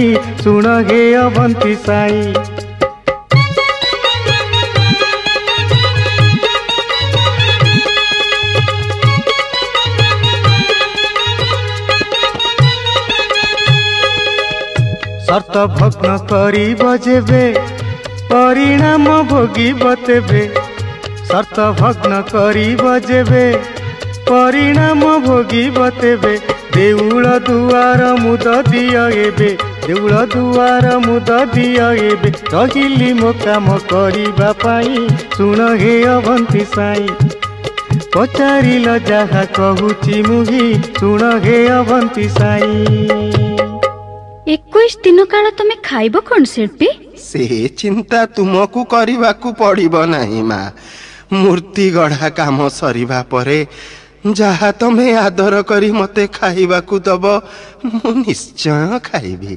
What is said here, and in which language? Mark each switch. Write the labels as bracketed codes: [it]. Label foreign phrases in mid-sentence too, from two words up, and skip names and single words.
[or] ଶୁଣ ହେ ଅବନ୍ତୀ ସାଇଁ ସର୍ତ୍ତ ଭଗ୍ନ କରି ବଜେବେ ପରିଣାମ ଭୋଗିବ ତେବେ। ସର୍ତ୍ତ ଭଗ୍ନ କରି ବଜେବେ ପରିଣାମ ଭୋଗିବ ତେବେ। ଦେଉଳ ଦୁଆର ମୁଦି ଦିଅ ଏବେ। ଦେଉଳ ଦୁଆର ମୁଦି ଦିଅ ଏବେ। ରହିଲି ମୋ କାମ କରିବା ପାଇଁ। ଶୁଣ ହେ ଅବନ୍ତୀ ସାଇଁ ପଚାରିଲ ଯାହା କହୁଛି ମୁହିଁ। ଶୁଣ ହେ ଅବନ୍ତୀ ସାଇଁ 21 ଦିନ କାଳ ତୁମ ଖାଇବ କଣ ଶିଳ୍ପୀ? ସେ ଚିନ୍ତା ତୁମକୁ କରିବାକୁ ପଡ଼ିବ ନାହିଁ ମା। ମୂର୍ତ୍ତି ଗଢ଼ା କାମ ସରିବା ପରେ ଯାହା ତମେ ଆଦର କରି ମତେ ଖାଇବାକୁ ଦେବ ମୁ ନିଶ୍ଚୟ ଖାଇବି।